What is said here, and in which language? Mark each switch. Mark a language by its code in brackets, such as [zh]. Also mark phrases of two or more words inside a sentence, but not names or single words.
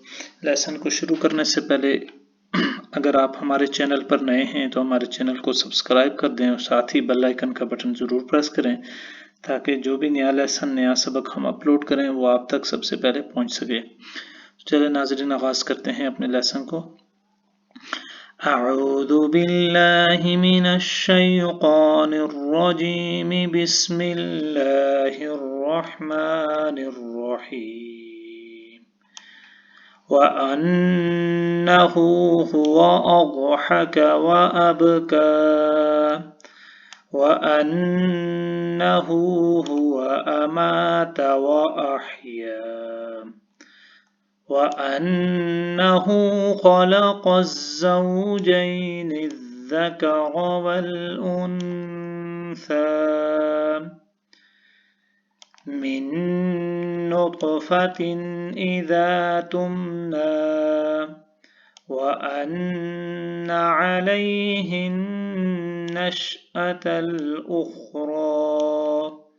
[ur] لیسن کو شروع کرنے سے پہلے اگر آپ ہمارے چینل پر نئے ہیں تو ہمارے چینل کو سبسکرائب کر دیں اور ساتھ ہی [en] bell icon [ur] کا بٹن ضرور پریس کریں، تاکہ جو بھی نیا لیسن، نیا سبق ہم اپلوڈ کریں وہ آپ تک سب سے پہلے پہنچ سکے. چلیے ناظرین، آغاز کرتے ہیں اپنے لیسن کو. [ar] أعوذ بالله من الشيطان الرجيم، بسم الله الرحمن الرحيم. وأنه هو أضحك وأبكى وأنه هو أمات وأحيا وأنه خلق الزوجين الذكر والأنثى من نطفة إذا تمنى وأن عليه النشأة الأخرى